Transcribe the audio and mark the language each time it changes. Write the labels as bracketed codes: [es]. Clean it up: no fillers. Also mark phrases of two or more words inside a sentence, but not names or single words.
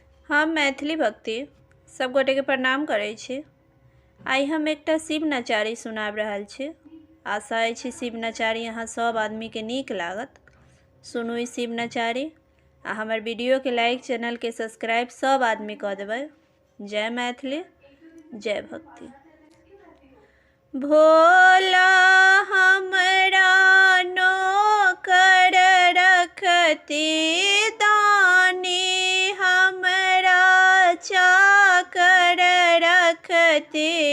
[mai] हम मैथिली भक्ति सब गोटे के प्रणाम करै छी। आई हम एकटा शिव नचारी सुनाब रहल छी। आशा अछि शिव नचारी अहाँ सब आदमी के नीक लागत। सुनू ई शिव नचारी आ हमर वीडियो के लाइक, चैनल के सब्सक्राइब सब आदमी कऽ देबै। जय मैथिली, जय भक्ति। भोला हमरा नौकर रखती, दानी हमरा चाकर रखती।